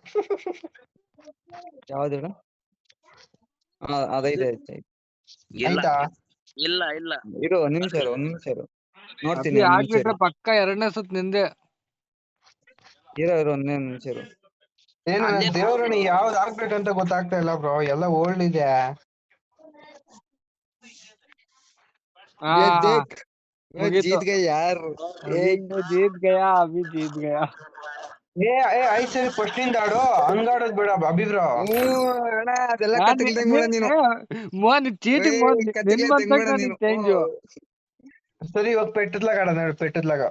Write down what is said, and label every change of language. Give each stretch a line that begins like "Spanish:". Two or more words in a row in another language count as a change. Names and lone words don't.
Kannada: ಯಾವ್ದು ಹೇಳು? ಅದೈತೆ. ಆಯ್ತಾ? ಇಲ್ಲ ಇರು ಒಂದ್ ನಿಮಿಷ ಇರು ನೋಡ್ತೀನಿ. ಹಾಕ್ಬಿಟ್ರೆ ಪಕ್ಕ 2ನೇ ಸುತ್ ನಿಂದೆ. ಇರೋ ಒಂದೇ ನಿಮಿಷ ಇರು. ಏನು ದೇವ್ರಣಿ ಯಾವ್ದು ಹಾಕ್ಬೇಕಂತ ಗೊತ್ತಾಗ್ತಾ ಇಲ್ಲ ಬ್ರೋ. ಎಲ್ಲ ಓಲ್ಡ್ ಇದೆ.
Hindi: जीत गए यार. जीत गया अभी जीत गया.
Kannada: ಐದ್ ಸರಿ ಫಸ್ಟ್ ಇಂದ ಆಡೋ. ಹಂಗಾಡೋದ್ ಬೇಡ ಅಭಿವ್ರ.
English: ಮೋಹನ್ cheating change.
Kannada: ಸರಿ ಇವಾಗ ಪೆಟ್ಟದ್ಲಾಗ ಆಡೋಣ. ಪೆಟ್ಟದ್ಲಾಗ